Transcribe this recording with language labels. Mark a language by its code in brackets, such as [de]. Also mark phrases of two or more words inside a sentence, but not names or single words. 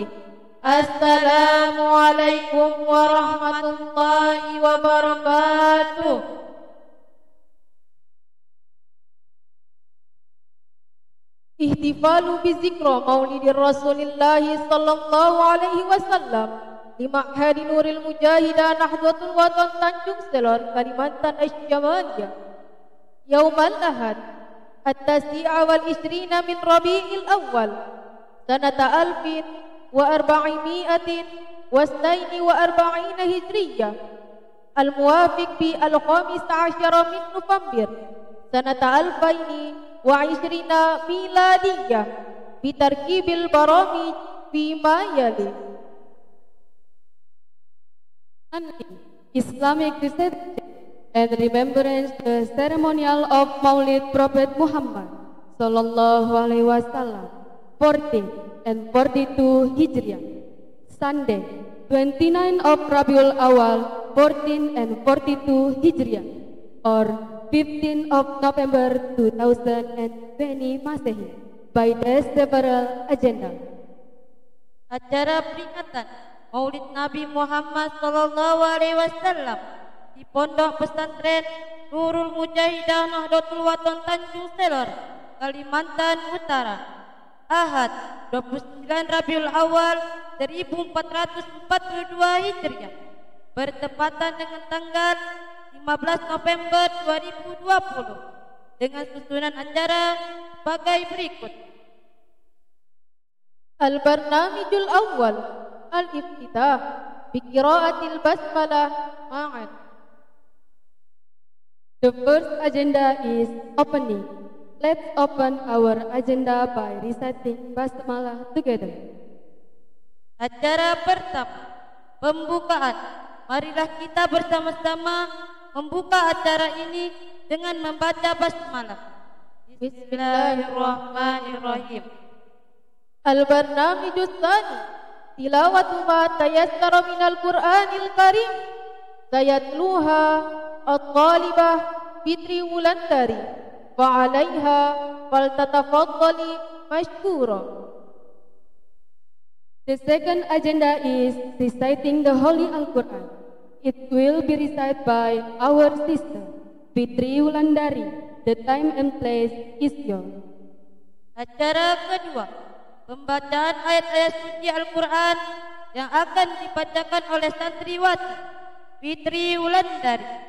[ar] السلام عليكم ورحمة الله وبركاته. احتفال بذكرى مولد الرسول صلى الله عليه وسلم في معهد نور المجاهدة نهضة الوطن Tanjung Selor، كاليمانتان الشمالية. يوم الأحد التاسع والعشرين من ربيع الأول سنة ألف وأربعمائة واثنين وأربعين هجرية الموافق الخامس عشر من نوفمبر سنة ألفين وعشرين ميلادية بترتيب البرامج بما يلي. [en] Islamic Research and remembrance the ceremonial of Maulid Prophet Muhammad [ar] صلى الله عليه وسلم [en] 40 and 42 Hijriah, Sunday 29 of Rabiul Awal 14 and 42 Hijriah or 15 of November 2020 Masehi by the several agenda. [id] Acara peringatan Maulid Nabi Muhammad [ar] صلى الله عليه وسلم [id] di Pondok Pesantren Nurul Mujahidah Nahdlatul Watan Tanjung Selor, Kalimantan Utara, Ahad 29 Rabiul Awal 1442 Hijriah, bertepatan dengan tanggal 15 November 2020, dengan susunan acara sebagai berikut. [ar] البرنامج الأول الافتتاح بقراءة البسملة معا. [en] The first agenda is opening. Let's open our agenda by reciting Basmalah together. [id] Acara pertama, pembukaan. Marilah kita bersama-sama membuka acara ini dengan membaca basmalah. [ar] بسم الله الرحمن الرحيم. البرنامج الثاني تلاوة ما تيسر من القرآن الكريم. سيتلوها الطالبة Fitri Wulandari وعليها فلتتفضل مشكورة. [en] The second agenda is reciting the Holy Al-Quran. It will be recited by our sister Fitri Wulandari. The time and place is yours. [id] Acara kedua, pembacaan ayat-ayat suci Al-Quran yang akan dibacakan oleh santriwati Fitri Wulandari.